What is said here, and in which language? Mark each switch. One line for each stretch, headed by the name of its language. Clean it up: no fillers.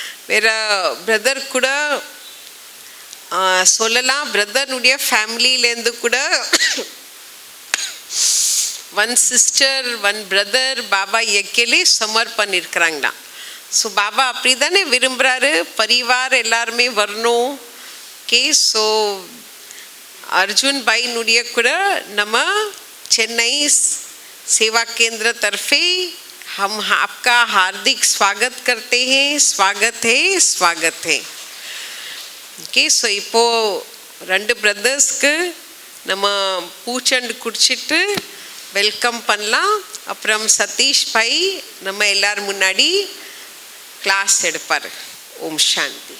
Tamil: வேற பிரதர் கூட சொல்லலாம், பிரதர்னுடைய ஃபேமிலியிலேருந்து கூட 1 sister 1 brother Baba யஜ்ஞலே சமர்ப்பன் இருக்கிறாங்கண்ணா. So Baba அப்படி தானே விரும்புகிறாரு, பரிவார் எல்லாருமே வரணும். ஓகே, ஸோ அர்ஜுன் பாயினுடைய கூட நம்ம சென்னை
Hindi: सेवा केंद्र तरफे हम आपका हार्दिक स्वागत करते हैं. स्वागत है, स्वागत है.
Tamil: ஓகே, ஸோ இப்போது 2 பிரதர்ஸ்க்கு நம்ம பூச்சண்டு குடிச்சிட்டு வெல்கம் பண்ணலாம். அப்புறம் சதீஷ் பாய் நம்ம எல்லாரும் முன்னாடி கிளாஸ் எடுப்பார். ஓம் சாந்தி.